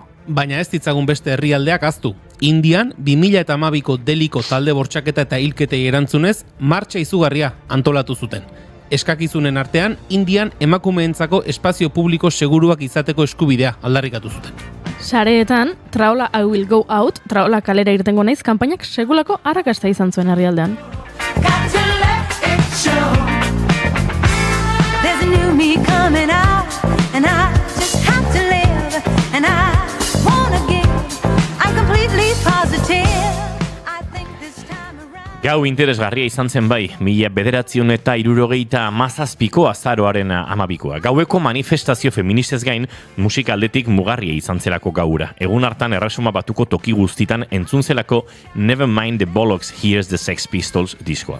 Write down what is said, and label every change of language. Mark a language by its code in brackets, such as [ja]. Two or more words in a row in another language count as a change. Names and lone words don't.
[eu] Baina ez ditzagun beste herrialdeak ahaztu. Indian 2012ko Deliko talde bortxaketa eta hilketei erantzunez, martxa izugarria antolatu zuten. Eskakizunen artean, Indian emakumeentzako espazio publiko seguruak izateko eskubidea aldarrikatu zuten. Sareetan, Traola [en] I will go out, [eu] Traola kalera irtengo naiz kanpainak segulako arrakasta izan zuen herrialdean. [en] There's a new me coming out, and I just have to live, and I wanna give, I'm completely positive. I think this time around. [eu] Gau interesgarria izan zen bai, 1977ko azaroaren 12koa. Gaueko manifestazio feministez gain, musika aldetik mugarria izan zelako gaura. Egun hartan Erresuma Batuko toki guztitan entzun zelako Never Mind the Bollocks, Here's the Sex Pistols diskoa.